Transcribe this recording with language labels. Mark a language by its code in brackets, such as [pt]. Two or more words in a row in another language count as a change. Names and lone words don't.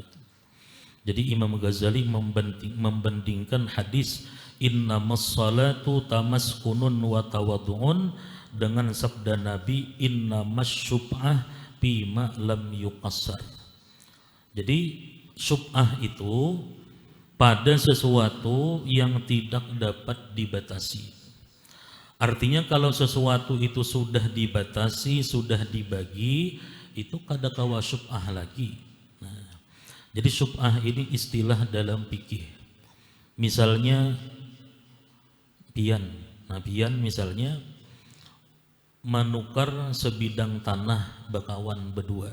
[id] Jadi Imam Ghazali membandingkan hadis [ar] إنما الصلاة تمسكن وتواضع [id] dengan sabda Nabi [ar] إنما الشفعة بما لم يقسم. [id] Jadi syub'ah itu pada sesuatu yang tidak dapat dibatasi. [bjn] Artinya kalau sesuatu itu sudah dibatasi, sudah dibagi, itu kada kawa syub'ah lagi. [id] Nah, jadi syub'ah ini istilah dalam fikih. [bjn] Misalnya pian. Nah, pian misalnya menukar sebidang tanah bakawan berdua.